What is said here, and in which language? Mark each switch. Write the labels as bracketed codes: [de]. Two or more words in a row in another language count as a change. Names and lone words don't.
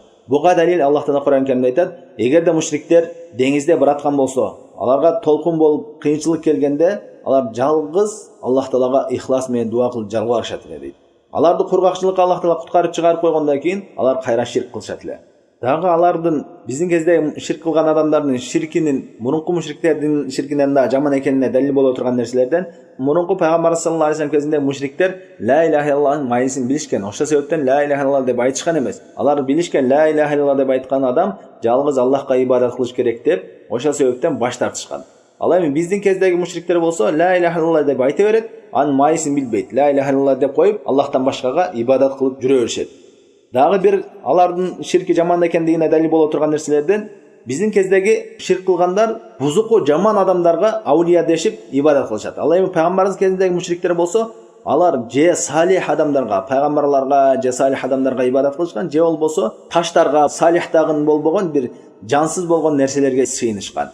[ky] Буга далил Аллах Таала Кур'ан Каримде айтат: эгерде мушриктер деңизде бараткан болсо, аларга толкун болуп кыйынчылык келгенде, алар жалгыз Аллах Таалага ихлас менен дуа кылып жалбарышат дейт. Аларды кургакчылыкка Аллах Таала куткарып чыгарып койгондон кийин алар кайра ширк кылышат эле. Дагы алардын биздин кезде ширк кылган адамдардын ширкинин мурунку мушриктердин ширкинен да жаман экенине далил боло турган нерселерден мурунку пайгамбар [ar] صلى الله عليه وسلم [ky] кезинде мушриктер [ar] لا إله إلا الله [ky] майысын билишкен. Ошол себептен [ar] لا إله إلا الله [ky] деп айтышкан эмес. Алар билишкен [ar] لا إله إلا الله [ky] деп айткан адам жалгыз Аллахка ибадат кылыш керек деп, ошол себептен баш тартышкан. Ал эми биздин кездеги мушриктер болсо [ar] لا إله إلا الله [ky] деп айта берет, анын майысын билбейт. [ar] لا إله إلا الله [ky] деп коюп, Аллахтан башкага ибадат кылып жүрө беришет. Дагы бир алардын ширки жаман экендигине далил боло турган нерселерден биздин кездеги ширк кылгандар бузуку жаман адамдарга аулия дешип ибадат кылышат. Ал эми пайгамбарыбыз кезиндеги мушриктер болсо, алар же салих адамдарга, пайгамбарларга, же салих адамдарга ибадат кылышкан, же болбосо таштарга, салихтагын болбогон бир жансыз болгон нерселерге сыйынышкан.